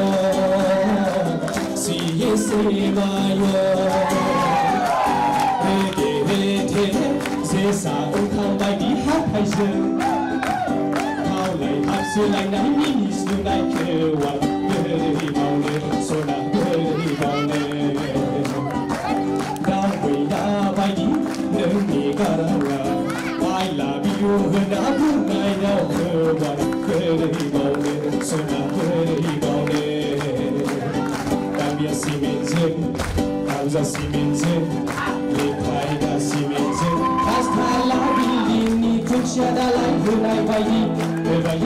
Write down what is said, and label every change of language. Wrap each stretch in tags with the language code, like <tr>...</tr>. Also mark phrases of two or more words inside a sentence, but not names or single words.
<brx>जेसा ओंखाम बायदि हाथायजों खावलाय हाबसोलायनाय मिनिस्लुनायखौ आं बोरै बावनो सना बोरै बावनो दावैना बायदि नोंनि गाराङा I</brx> <en>love you</en> <brx>होनना बुंनाय रावखौ आं बोरै बावनो सना बोरै बावनो गामिया सिमेन्टजों आबुजा सिमेन्टजों लेखायगा सिमेन्टजों पाँचतला बिल्डिंनि खुन्थिया दालाय होनाय बायदि होबाय</brx>